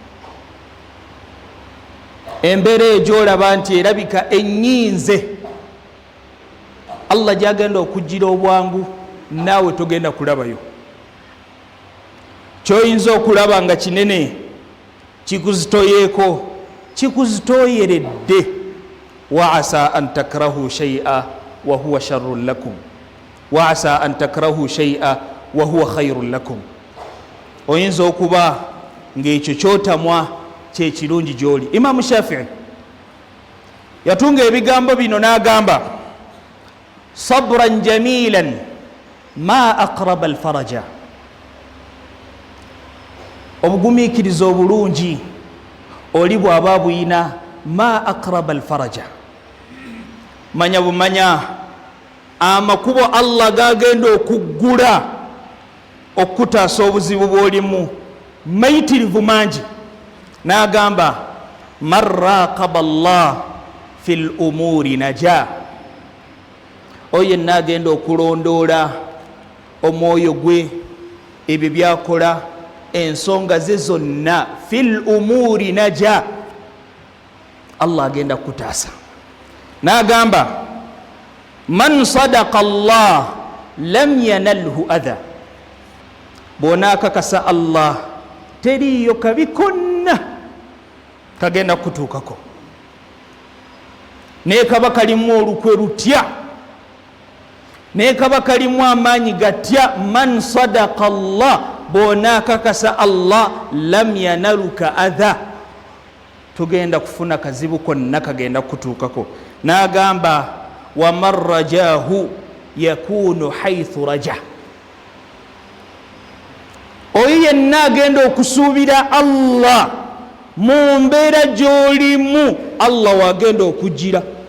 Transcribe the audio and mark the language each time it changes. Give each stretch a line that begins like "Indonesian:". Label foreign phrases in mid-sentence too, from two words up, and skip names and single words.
Ganda: Embeera eyo gy'olaba nti erabika ennyinze, Allah gy'agenda okujjira obwangu, naawe togenda kulabayo. Ky'oyinza okulaba nga kinene kikuzitoyeeko, kikuzitoyeredde.
Arabic: وعسى أن تكرهوا شيئا وهو شر لكم وعسى أن تكرهوا شيئا وهو خير لكم.
Ganda: Oyinza okuba ng'ekyo kyotamwa kyekirungi gyoli. Imamu Shafii yatunga ebigambo bino n'agamba
Arabic: صبرا جميلا ما أقرب الفرجا,
Ganda: obugumiikiriza obulungi oli bw'aba buyina
Arabic: ما أقرب الفرجا,
Ganda: manya bumanya amakubo Allah gagenda okuggula okutaasa obuzibu bw'olimu mayitirivu mangi. N'agamba
Arabic: من راقب الله في الأمور نجا,
Ganda: oyo yenna agenda okulondoola omwoyo gwe ebyo byakola ensonga ze zonna
Arabic: في الأمور نجا,
Ganda: Allah agenda kutaasa. N'agamba
Arabic: من صدق الله لم ينله أذى,
Ganda: bw'onaakakasa Allah teriiyo kabi konna kagenda kutuukako, naye kaba kalimu olukwe lutya, naye kaba kalimu amaanyi gatya.
Arabic: من صدق الله,
Ganda: bw'onaakakasa Allah
Arabic: لم ينلك أذى,
Ganda: tugenda kufuna kazibu konna kagenda kutuukako. N'agamba
Arabic: ومن رجاه يكون حيث رجا,
Ganda: oyo yenna agenda okusuubira Allah mu mbeera gy'olimu, Allah wagenda okugira.